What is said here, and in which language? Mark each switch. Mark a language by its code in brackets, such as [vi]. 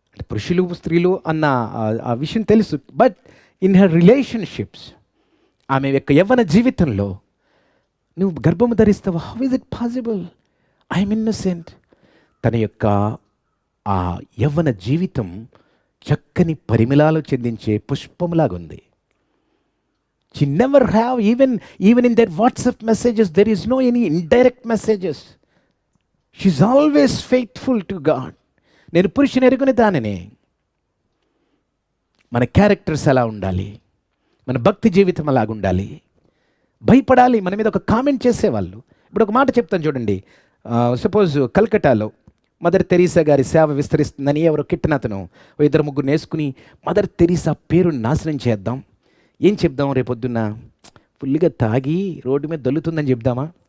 [te] పురుషులు స్త్రీలు అన్న ఆ విషయం తెలుసు. [en] but in her relationships, [te] ఆమె యొక్క యవ్వన జీవితంలో నువ్వు గర్భము ధరిస్తావు, [en] How is it possible, I'm innocent. [te] తన యొక్క ఆ యవ్వన జీవితం చక్కని పరిమళాలు చెందించే పుష్పంలాగుంది. [en] She never have, even in their WhatsApp messages, there is no any indirect messages. She's always faithful to God. [te] నేను పురుషుని ఎరుగుని దానిని. మన క్యారెక్టర్స్ ఎలా ఉండాలి, మన భక్తి జీవితం అలాగ ఉండాలి. భయపడాలి మన మీద ఒక కామెంట్ చేసేవాళ్ళు. ఇప్పుడు ఒక మాట చెప్తాను చూడండి. సపోజ్ కల్కటాలో మదర్ తెరీసా గారి సేవ విస్తరిస్తుందని ఎవరో కిట్టనతను 2-3 వేసుకుని మదర్ తెరీసా పేరు నాశనం చేద్దాం, ఏం చెప్దాం, రేపొద్దున్న ఫుల్గా తాగి రోడ్డు మీద దొల్లుతుందని చెప్దామా?